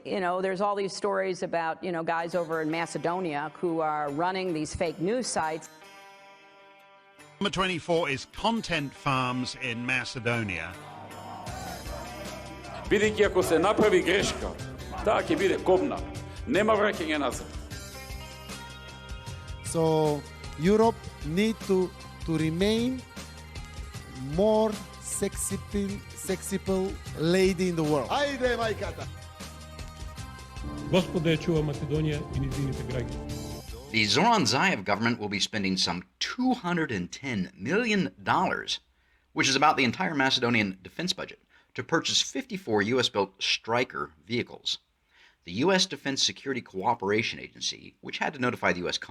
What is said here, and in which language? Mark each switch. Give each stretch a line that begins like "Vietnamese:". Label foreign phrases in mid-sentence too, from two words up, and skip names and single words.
English: there's all these stories about, guys over in Macedonia who are running these fake news sites. Number 24 is Content Farms in Macedonia.
Macedonian: Бидејќи ако се направи грешка, таа ќе биде кобна. Нема враќање назад.
English: So Europe need to remain more sexy lady in the world.
Macedonian: Ајде, мајката! Господа ја чува Македонија и низините граѓани.
English: The Zoran Zaev government will be spending some $210 million, which is about the entire Macedonian defense budget, to purchase 54 U.S.-built Stryker vehicles. The U.S. Defense Security Cooperation Agency, which had to notify the U.S.